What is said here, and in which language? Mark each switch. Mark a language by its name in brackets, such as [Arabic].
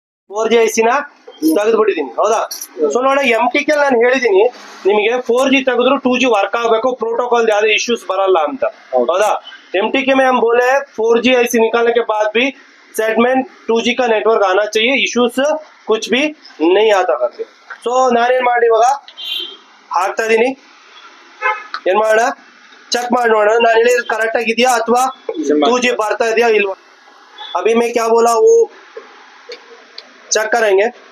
[Kannada] Four G ಐಸಿನ ತೆಗೆದ್ಬಿಟ್ಟಿದೀನಿ. ಹೌದಾ? So ನೋಡ, MTK ನಾನು ಹೇಳಿದೀನಿ ನಿಮಗೆ 4G ತೆಗೆದ್ರು 2G ವರ್ಕ್ ಆಗಬೇಕು, ಪ್ರೋಟೋಕಾಲ್ ಯಾವ್ದೇ ಇಶ್ಯೂಸ್ ಬರಲ್ಲ ಅಂತ. ಹೌದಾ? [Hindi] MTK में हम बोले 4G IC निकालने के बाद भी सेगमेंट 2G का नेटवर्क आना चाहिए, इश्यूस कुछ भी नहीं आता करके. [Kannada] ಸೊ ನಾನೇನ್ ಮಾಡಿ ಇವಾಗ ಹಾಕ್ತಾ ಇದೀನಿ. ಏನ್ ಮಾಡೋಣ, ಚೆಕ್ ಮಾಡಿ ನೋಡೋಣ ನಾನು ಹೇಳಿದ್ ಕರೆಕ್ಟ್ ಆಗಿದ್ಯಾ ಅಥವಾ 2G ಬರ್ತಾ ಇದೆಯಾ ಇಲ್ವಾ. [Hindi] अभी मैं क्या बोला वो ಚೆಕ್ ಕರೆಂಗೆ.